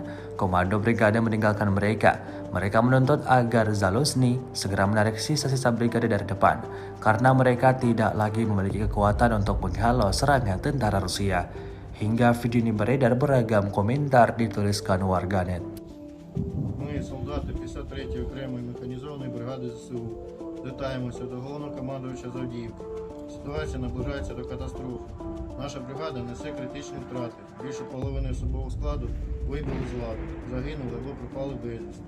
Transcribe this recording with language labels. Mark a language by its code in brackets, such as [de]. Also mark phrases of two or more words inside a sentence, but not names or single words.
[id] Komando brigade meninggalkan mereka. Mereka menuntut agar Zaluzny segera menarik sisa-sisa brigade dari depan, karena mereka tidak lagi memiliki kekuatan untuk menghalau serangan tentara Rusia. Hingga video ini beredar, beragam komentar dituliskan warganet. [uk] Ми, солдати 53-ї окремої механізованої бригади ЗСУ, звертаємося до головнокомандувача з Авдіївки. Ситуація наближається до катастрофи. Наша бригада несе критичні втрати. Більше половини особового складу вибули з ладу, загинули або пропали безвісти.